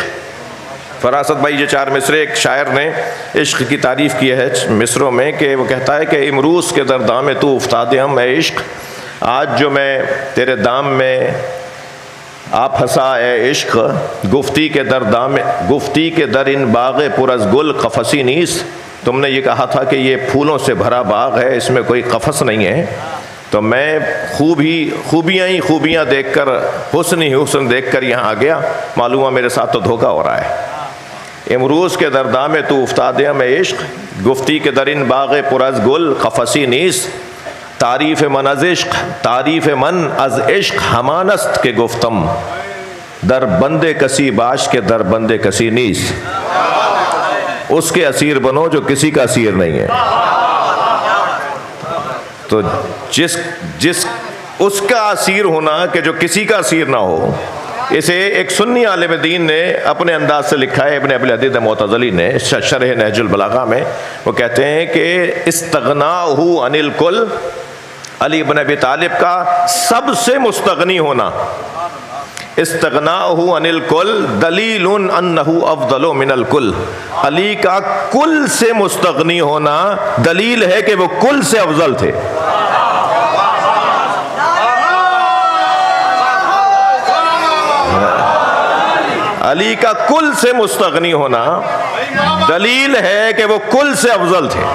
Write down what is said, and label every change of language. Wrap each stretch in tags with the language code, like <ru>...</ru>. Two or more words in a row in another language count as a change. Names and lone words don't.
<ur>فراست بھائی یہ 4 مصرے ایک شاعر نے عشق کی تعریف کی ہے مصروں میں، کہ وہ کہتا ہے کہ</ur> <fa>امروز کے درداں میں تو افتادے ہم اے عشق،</fa> <ur>آج جو میں تیرے دام میں آپ پھنسا اے عشق،</ur> <fa>گفتی کے درداں میں، گفتی کے در ان باغ پر از گل قفسی نیست.</fa> <ur>تم نے یہ کہا تھا کہ یہ پھولوں سے بھرا باغ ہے، اس میں کوئی قفس نہیں ہے. تو میں خوبیاں دیکھ کر، حسن دیکھ کر یہاں آ گیا. معلوم ہے میرے ساتھ تو دھوکہ ہو رہا ہے.</ur> <fa>امروز کے درداں میں تو افتادے میں عشق، گفتی کے درین باغ پر از گل قفسی نیست. تعریف من از عشق، تعریف من از عشق ہمانست کے گفتم، در بندے کسی باش کے در بندے کسی نیست.</fa> <ur>اس کے اسیر بنو جو کسی کا اسیر نہیں ہے. تو جس اس کا اسیر ہونا کہ جو کسی کا اسیر نہ ہو. اسے ایک سنی عالم دین نے اپنے انداز سے لکھا ہے، ابن ابی الحدید معتزلی نے شرح نہج البلاغہ میں. وہ کہتے ہیں کہ</ur> <ar>استغناءہ عن الکل،</ar> <ur>علی بن ابی طالب کا سب سے مستغنی ہونا،</ur> <ar>استغناءہ عن الکل دلیل انہ افضل من الکل.</ar> <ur>علی کا کل سے مستغنی ہونا دلیل ہے کہ وہ کل سے افضل تھے. علی کا کل سے مستغنی ہونا دلیل ہے کہ وہ کل سے افضل تھے.</ur>